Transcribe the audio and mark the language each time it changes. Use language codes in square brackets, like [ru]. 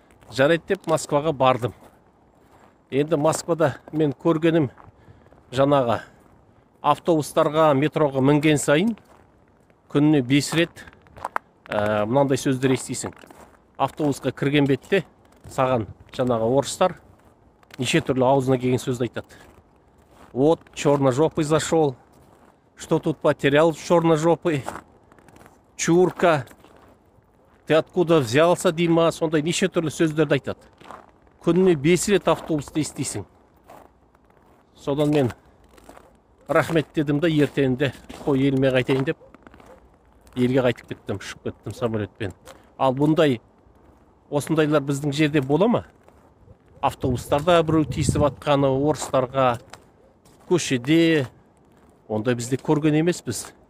[kk] Жарайды деп Москваға бардым. Енді Москвада мен көргенім жаңағы автобустарға, метроға мінген сайын күніне 5 рет мынандай сөздер естисің. Автобусқа кірген бетте саған жаңағы орыстар неше түрлі аузына келген сөзді айтады. [ru] Вот, черножопый зашел, что тут потерял черножопый, чурка, ты откуда взялся, Дима, [kk] сондай неше түрлі сөздерді айтады. Күніне 5 рет автобусты естисің. Содан мен рахмет дедім да, ертеңінде қой еліме қайтайын деп, елге қайтып кеттім, ұшып кеттім самолетпен. Ал бұндай, осындайлар біздің жерде бола ма? Автобустарда біреу тиісіп атқаны, орыстарға, көшеде, ондай бізде көрген емес біз.